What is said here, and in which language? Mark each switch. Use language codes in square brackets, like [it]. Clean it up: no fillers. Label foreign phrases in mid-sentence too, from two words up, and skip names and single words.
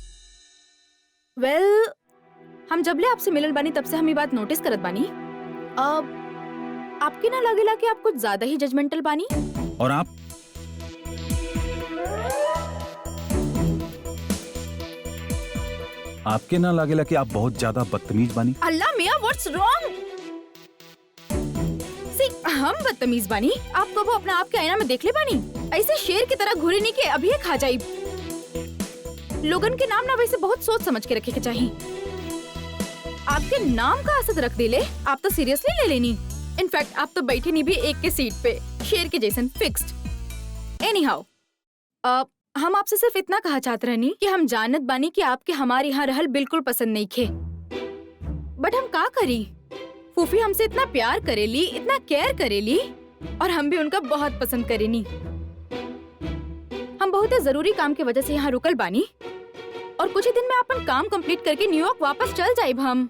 [bho] वेल, हम जबले आपसे मिलल बानी तब से हम ये बात नोटिस करत बानी। अब आपके ना लगेला कि आप कुछ ज्यादा ही जजमेंटल बानी? और आप? आपके ना लागेला कि आप बहुत ज्यादा बदतमीज बानी? अल्लाह मियां, [en] What's wrong? See, [bho] हम बदतमीज बानी? आप कबो अपना आप के आईना में देख ले बानी? ऐसे शेर की तरह घुरे नहीं के अभी खा जाई। लोगन के नाम ना वैसे बहुत सोच समझ के रखे के चाहिए। आपके नाम का असद रख दिले, आप तो सीरियसली ले लेनी। इनफैक्ट आप तो बैठे नहीं भी एक के सीट पे, शेर के जैसन फिक्स्ड। [en] Anyhow, [bho] हम आपसे सिर्फ इतना कहा चाहते रहनी कि हम जानत बानी कि आपके हमारे यहाँ रहल बिल्कुल पसंद नहीं खे, बट हम का करी? फूफी हमसे इतना प्यार करेली, इतना केयर करेली, और हम भी उनका बहुत पसंद करेनी। हम बहुत जरूरी काम की वजह से यहाँ रुकल बानी, और कुछ ही दिन में अपन काम कंप्लीट करके न्यूयॉर्क वापस चल जाइब हम।